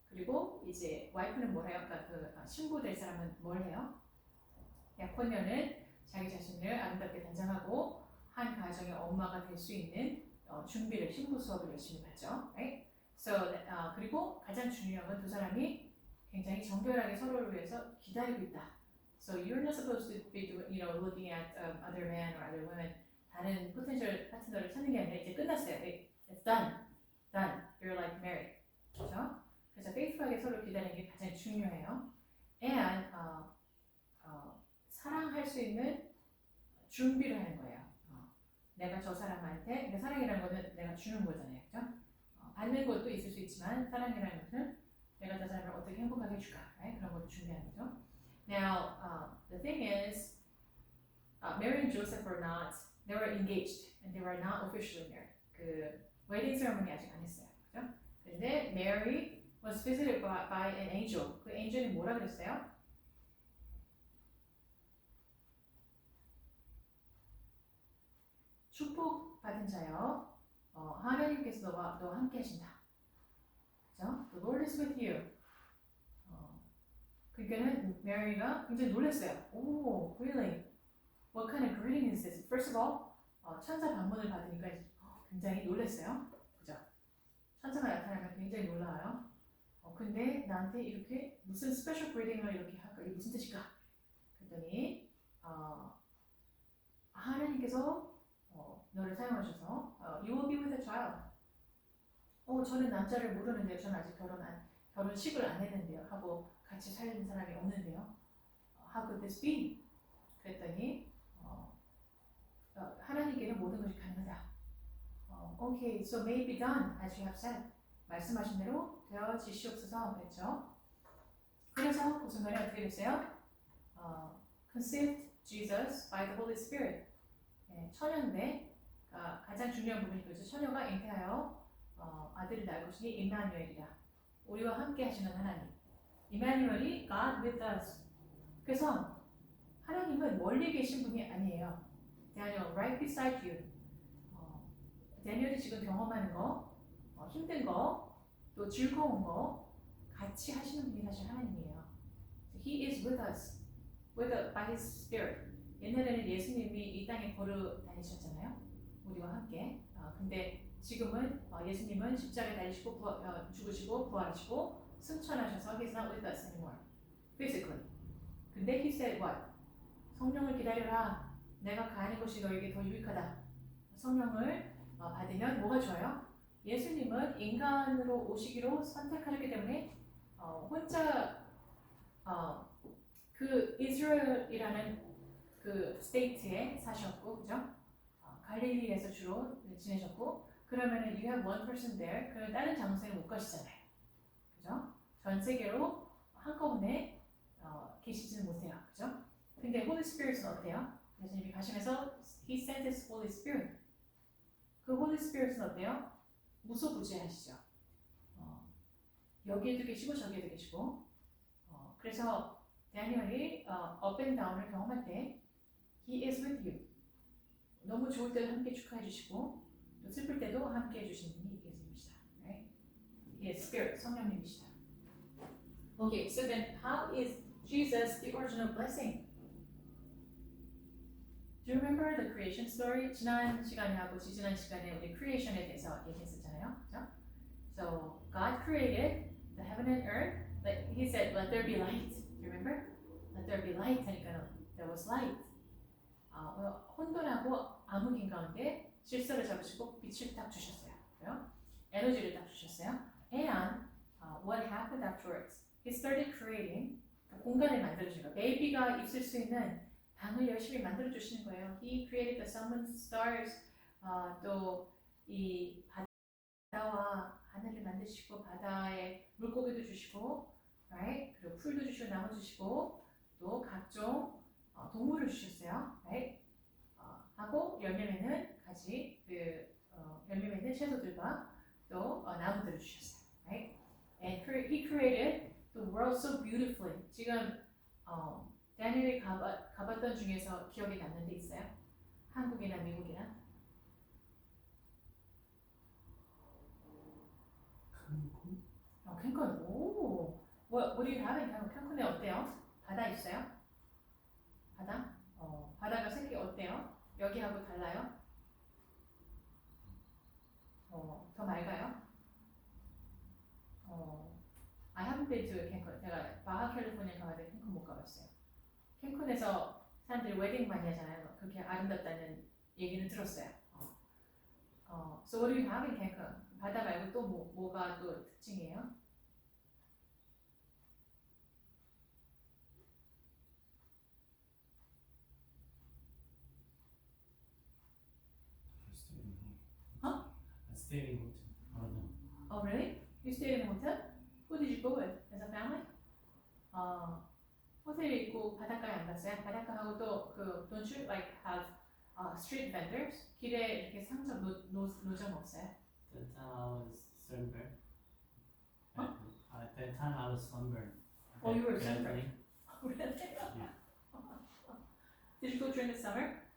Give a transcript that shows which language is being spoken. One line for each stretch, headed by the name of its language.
Korean: 그리고 이제 와이프는 뭘 해요? 그러니까 그 신부 될 사람은 뭘 해요? 약혼녀는 자기 자신을 아름답게 단장하고 한 가정의 엄마가 될 수 있는 준비를 신부 수업을 열심히 받죠.
English: Right?
Korean: So 그리고 가장 중요한 건 두 사람이 굉장히 정결하게 서로를 위해서 기다리고 있다.
English: So you're not supposed to be looking at other men or other women.
Korean: 다른 포텐셜 파트너를 찾는 게 아니라 이제 끝났어요.
English: It's done. Done. You're like married.
Korean: 그렇죠? 그래서 faithful하게 서로 기다리는 게 가장 중요해요. And 사랑할 수 있는 준비를 하는 거예요. 내가 저 사람한테, 그러니까 사랑이라는 거는 내가 주는 거잖아요. 그죠? 받는 것도 있을 수 있지만 사랑이라는 것은 내가 저 사람을 어떻게 행복하게 해줄까?
English: Right?
Korean: 그런 걸 준비하는 거죠.
English: Now, the thing is, Mary and Joseph were not, they were engaged and they were not officially married.
Korean: 그 웨딩 세레머니 아직 안 했어요. 그죠?
English: 근데 Mary was visited by an angel.
Korean: 그 angel이 뭐라 그랬어요? 축복받은 자여, 하나님께서 너와 함께 하신다. 그죠?
English: The Lord is with you.
Korean: 그러니까는 메리가 굉장히 놀랐어요.
English: Oh, really? What kind of greeting is this? First of all,
Korean: 천사 방문을 받으니까 굉장히 놀랐어요. 그죠? 천사가 나타나면 굉장히 놀라요. 근데 나한테 이렇게 무슨 스페셜 greeting을 이렇게 할까? 이게 무슨 뜻일까? 그랬더니 하나님께서 너를 사용하셔서
English: you will be with a child.
Korean: 저는 남자를 모르는데요. 저는 아직 결혼식을 안 했는데요. 하고 같이 살는 사람이 없는데요.
English: How could this be?
Korean: 그랬더니 하나님께는 모든 것이 가능하다.
English: Okay, so may it be done as you have said.
Korean: 말씀하신 대로 되어지시옵소서 그랬죠. 그래서 그 순간에 어떻게 됐어요?
English: Conceived Jesus by the Holy Spirit.
Korean: 처녀인데 가장 중요한 부분이 그렇죠. 처녀가 잉태하여 아들을 낳을 것이니 임마누엘이라. 우리와 함께 하시는 하나님.
English: 임마누엘이 God with us.
Korean: 그래서 하나님은 멀리 계신 분이 아니에요.
English: Daniel, right beside you.
Korean: 다니엘이 지금 경험하는 거, 힘든 거, 또 즐거운 거 같이 하시는 분이 사실 하나님이에요.
English: He is with us, by His Spirit.
Korean: 옛날에는 예수님이 이 땅에 걸어 다니셨잖아요. 우리와 함께. 근데 지금은 예수님은 십자가에 달리시고 죽으시고 부활하시고 승천하셔서
English: He's not with us anymore, physically. 근데 He said what?
Korean: 성령을 기다려라. 내가 가는 곳이 너에게 더 유익하다. 성령을 받으면 뭐가 좋아요? 예수님은 인간으로 오시기로 선택하셨기 때문에 혼자 그 이스라엘이라는 그 스테이트에 사셨고, 그죠? 갈릴리에서 주로 지내셨고, 그러면은
English: you have one person there.
Korean: 그러면 다른 장소에 못 가시잖아요, 그죠? 전 세계로 한꺼번에 계시지는 못해요, 그죠? 근데 Holy Spirit은 어때요? 예수님이 가시면서
English: He sent His Holy Spirit.
Korean: 그 Holy Spirit은 어때요? 무소부재하시죠. 여기에도 계시고 저기에도 계시고. 그래서 다니엘이
English: up and down
Korean: 을 경험할 때 He is with you. 너무 좋을 때도 함께 축하해 주시고 또 슬플 때도 함께 해주시는 분이 예수님이시다.
English: Right? He is Spirit,
Korean: 성령님이시다.
English: Okay, so then how is Jesus the original blessing? Do you remember the creation story?
Korean: 지난 시간에 하고 지지난 시간에 우리 creation에 대해서 얘기했었잖아요. 그죠?
English: So God created the heaven and earth. Like He said, let there be light. Do you remember? Let there be light. 하니까 there was light.
Korean: 혼돈하고 암흑인 가운데 질서를 잡으시고 빛을 딱 주셨어요. 그래요? 에너지를 딱 주셨어요.
English: And what happened afterwards? He started creating
Korean: 공간을 만들어주는 거예요. 베이비가 있을 수 있는 방을 열심히 만들어주시는 거예요.
English: He created the sun and stars.
Korean: 또 이 바다와 하늘을 만드시고 바다에 물고기도 주시고, right? 그리고 풀도 주시고 나무 주시고 또 각종 동물을 주셨어요.
English: Right?
Korean: 하고 열매 맺는 가지 열매 맺는 채소들과 또 나무들을 주셨어요.
English: Right? And He created the world so beautifully.
Korean: 지금 다니엘이 가봤던 중에서 기억에 남는 데 있어요? 한국이나 미국이나? 캔쿤. 오.
English: What do you have in Cancun?
Korean: 캔쿤에 어때요? 바다 있어요? 바다? 바다가 색이 어때요? 여기하고 달라요? 더 맑아요?
English: I haven't been to 캔쿤.
Korean: 제가 바하 캘리포니아 가봤는데 캔쿤 못 가봤어요. 캔쿤에서 사람들이 웨딩 많이 하잖아요. 그렇게 아름답다는 얘기는 들었어요.
English: So what do you have in Cancun?
Korean: 바다 말고 또 뭐가 또 특징이에요? Huh?
English: I stayed in hotel. Oh no. Oh really? You stayed in a hotel? Who did you go with? As a family?
Korean: 호텔에 있고 바닷가에 안 갔어요? 바닷가하고 또
English: don't you like have street vendors?
Korean: 길에 이렇게 상점 노점 없어요?
English: That time I was sunburned. Huh? At that time I was sunburned. Oh, you were Badly. sunburned. Really? Yeah. Did you go during the summer?